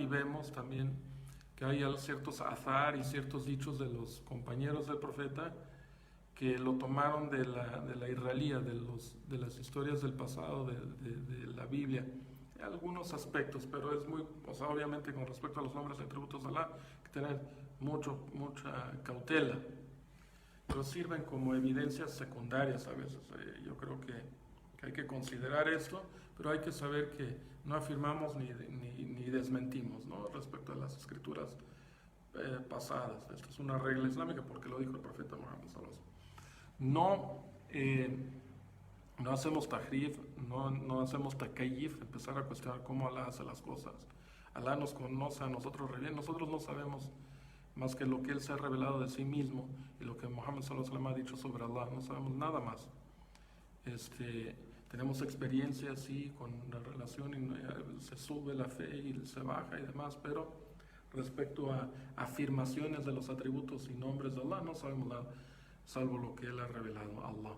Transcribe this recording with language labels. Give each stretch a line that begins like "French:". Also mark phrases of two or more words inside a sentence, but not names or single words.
Spanish: vemos también que hay ciertos azar y ciertos dichos de los compañeros del profeta que lo tomaron de la israelía, de las historias del pasado de la Biblia, algunos aspectos, pero es muy, o sea, obviamente con respecto a los nombres y atributos de Allah, hay que tener mucha cautela, pero sirven como evidencias secundarias a veces. Yo creo que hay que considerar esto, pero hay que saber que no afirmamos ni desmentimos, ¿no? Respecto a las escrituras pasadas. Esta es una regla islámica porque lo dijo el profeta Muhammad
Arabic: صلى الله عليه وسلم.
Spanish: No hacemos tahrif, no hacemos takeyyif, empezar a cuestionar cómo Allah hace las cosas. Allah nos conoce a nosotros re bien, nosotros no sabemos más que lo que Él se ha revelado de sí mismo y lo que Muhammad
Arabic: صلى الله عليه وسلم
Spanish: ha dicho sobre Allah, no sabemos nada más. Tenemos experiencias, sí, con la relación, y se sube la fe y se baja y demás, pero respecto a afirmaciones de los atributos y nombres de Allah, no sabemos nada, salvo lo que Él ha revelado a Allah.